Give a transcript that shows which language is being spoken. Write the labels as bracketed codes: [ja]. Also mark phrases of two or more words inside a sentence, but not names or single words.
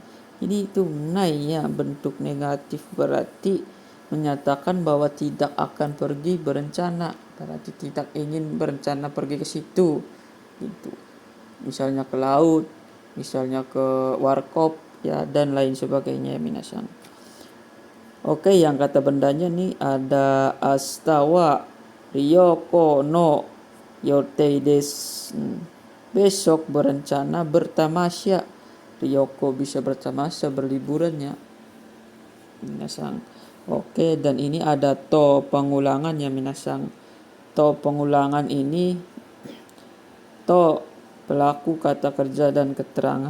[id] Ini itu nai ya, bentuk negatif, berarti menyatakan bahwa tidak akan pergi berencana, berarti tidak ingin berencana pergi ke situ gitu. Misalnya ke laut, misalnya ke warkop ya, dan lain sebagainya minasang. Oke, yang kata bendanya nih ada [ja] 明日は旅行の予定です. [id] Besok berencana bertamasya. Ryoko bisa bertamasya, berliburannya minasang. Oke, dan ini ada to pengulangan ya minasang. To pengulangan ini to pelaku kata kerja dan keterangan.